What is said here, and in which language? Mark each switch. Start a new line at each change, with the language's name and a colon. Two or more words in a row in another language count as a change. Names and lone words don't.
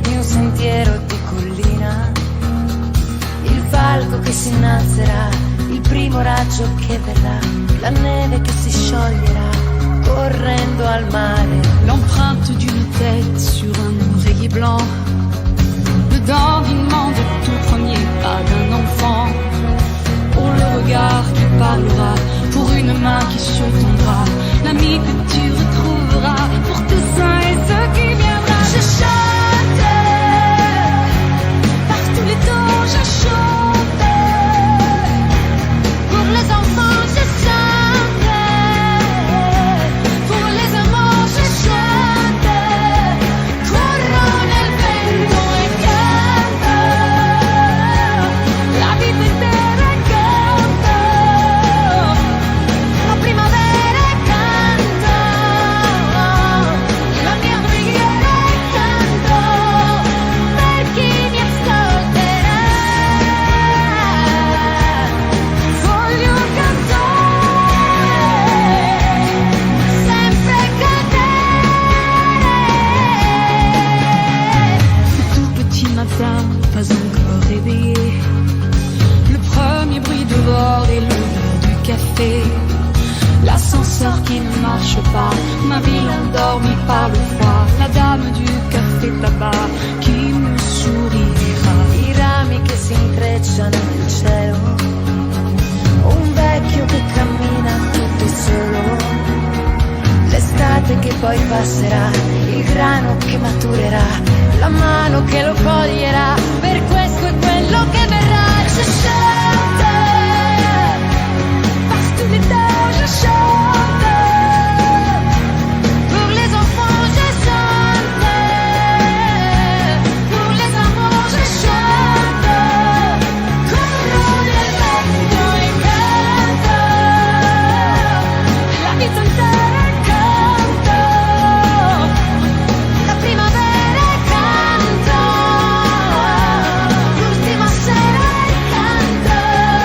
Italian: di un sentiero di collina, il falco che si innalzerà, il primo raggio che verrà, la neve che si scioglierà correndo al mare,
French: l'empreinte d'une tête sur un oreiller blanc, le dandinement de tout premier pas d'un enfant, pour le regard qui parlera, pour une main qui surtendra, l'ami que tu retrouveras, pour tous saints et ceux qui viendront. Je chante, par tous les temps je chante, pour les enfants je chante, pour les amants je chante,
Italian: corro nel vento e canto, la vita intera e canto, la primavera e canto, la mia preghiera e canto, per chi mi ascolterà. Voglio cantare, sempre cantare.
French: Ce tout petit matin, pas encore réveillé, le premier bruit dehors et l'odeur du café, l'ascenseur qui ne marche pas, ma ville endormie par le froid, la dame du café tabac qui me sourira.
Italian: i rami che si intrecciano nel cielo, un vecchio che cammina tutto solo, l'estate che poi passerà, il grano che maturerà, la mano che lo coglierà, per questo e quello che verrà.
French: Je chante, Par tous les temps je chante, pour les enfants je chante, pour les amants je chante,
Italian: corro nel vento e canto, la vita intera e canto, la primavera e canto, l'ultima sera e canto.